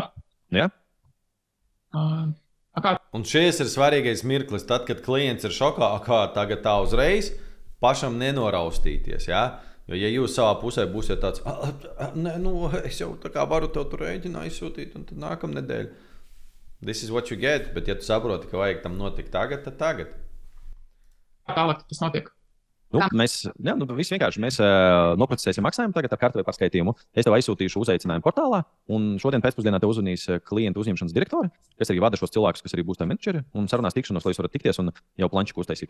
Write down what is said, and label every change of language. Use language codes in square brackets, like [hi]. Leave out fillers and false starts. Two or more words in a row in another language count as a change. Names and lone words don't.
[lv] Jā. Kā? Un šis ir svarīgais mirklis, tad, kad klients ir šokā, kā tagad tā uzreiz pašam nenoraustīties, jā? Jo, ja jūs savā pusē būsiet tāds, es jau tā kā varu tev tur rēķinā izsūtīt, un tad nākamnedēļ. [en] This is what you get, [lv] bet ja tu saproti, ka vajag tam notikt tagad, tad tagad. Tālāk tas notiek. Mēs vienkārši noprocesēsim maksājumu tagad ar kārtēju pārskaitījumu. Es tev aizsūtīšu uzaicinājumu portālā, un šodien pēcpusdienā tev uzvanīs klientu uzņemšanas direktori, kas arī vada šos cilvēkus, kas arī būs tā menedžeri, un sarunās tikšanos, lai jūs varat tikties un jau plančiku uztaisīt.